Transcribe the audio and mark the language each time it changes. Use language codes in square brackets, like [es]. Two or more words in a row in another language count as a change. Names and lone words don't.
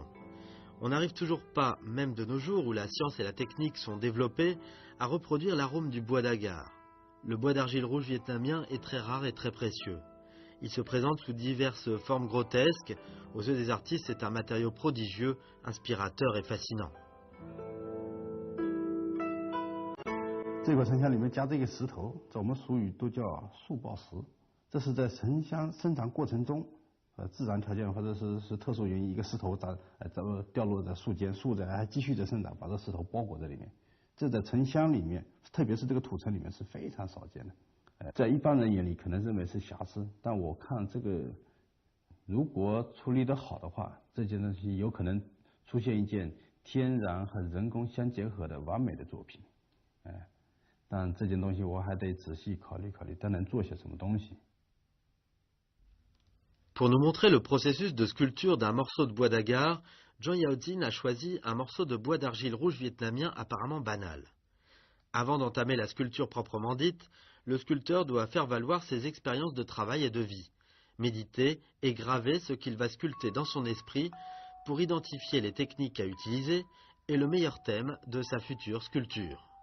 [fr] On n'arrive toujours pas, même de nos jours où la science et la technique sont développées, à reproduire l'arôme du bois d'agar. Le bois d'argile rouge vietnamien est très rare et très précieux. Il se présente sous diverses formes grotesques. Aux yeux des artistes, c'est un matériau prodigieux, inspirateur et fascinant. [zh] 这块沉香里面加这个石头，在我们俗语都叫树抱石。这是在沉香生长过程中，自然条件或者是特殊原因，一个石头掉落在树间，树还继续在生长，把这石头包裹在里面。这在沉香里面，特别是这个土层里面是非常少见的。在一般人眼里可能认为是瑕疵，但我看这个如果处理得好的话，这件东西有可能出现一件天然和人工相结合的完美的作品。但这件东西我还得仔细考虑考虑，它能做些什么东西。 [fr] Pour nous montrer le processus de sculpture d'un morceau de bois d'agar, Jean Yaodine a choisi un morceau de bois d'argile rouge vietnamien apparemment banal. Avant d'entamer la sculpture proprement dite, le sculpteur doit faire valoir ses expériences de travail et de vie, méditer et graver ce qu'il va sculpter dans son esprit pour identifier les techniques à utiliser et le meilleur thème de sa future sculpture.